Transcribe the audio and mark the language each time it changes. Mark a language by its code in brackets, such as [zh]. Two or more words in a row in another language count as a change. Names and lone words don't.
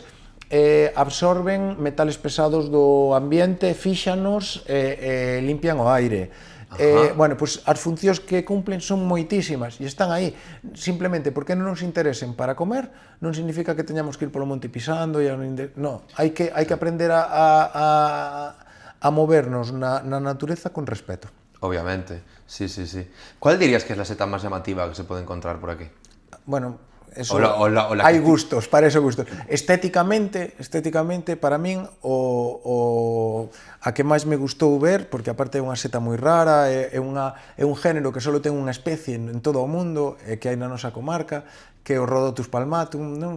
[gl] Absorben metales pesados do ambiente, fíxanos e limpian o aire. Bueno, pois as funcións que cumplen son moitísimas e están aí. Simplemente porque non nos interesen para comer non significa que teñamos que ir polo monte pisando. Non, hai que aprender a movernos na natureza con respeto. Obviamente, sí. [es] ¿Cuál dirías que es la seta más llamativa que se puede encontrar por aquí? [gl] Bueno, hai gustos, para eso gustos. Estéticamente, para min, a que máis me gustou ver, porque aparte é unha seta moi rara, é un género que só ten unha especie en todo o mundo, que hai na nosa comarca, que é o Rhodotus palmatum, non?